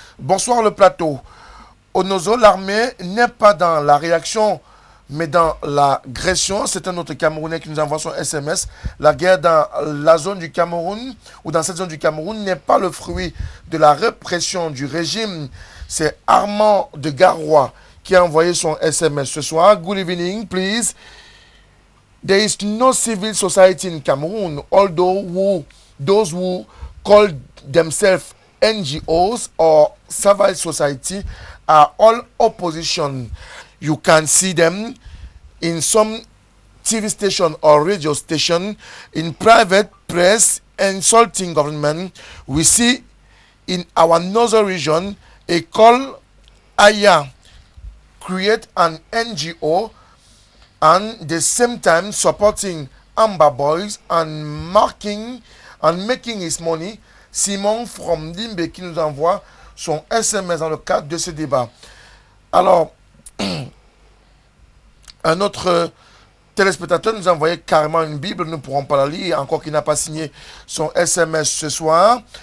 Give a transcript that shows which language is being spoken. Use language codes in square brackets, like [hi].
[fr] Bonsoir le plateau. Onozo, l'armée n'est pas dans la réaction, mais dans l'agression. C'est un autre Camerounais qui nous envoie son SMS. La guerre dans la zone du Cameroun, ou dans cette zone du Cameroun, n'est pas le fruit de la répression du régime. C'est Armand de Garoua qui a envoyé son SMS ce soir. [en] Good evening, please. There is no civil society in Cameroon, although those who call themselves NGOs or civil society are all opposition. You can see them in some TV station or radio station, in private press, insulting government. We see in our northern region a call Aya create an NGO and the same time supporting Amba Boys and making his money. [fr] Simon from Limbe qui nous envoie son SMS dans le cadre de ce débat. Alors, un autre téléspectateur nous a envoyé carrément une Bible, nous ne pourrons pas la lire, encore qu'il n'a pas signé son SMS ce soir.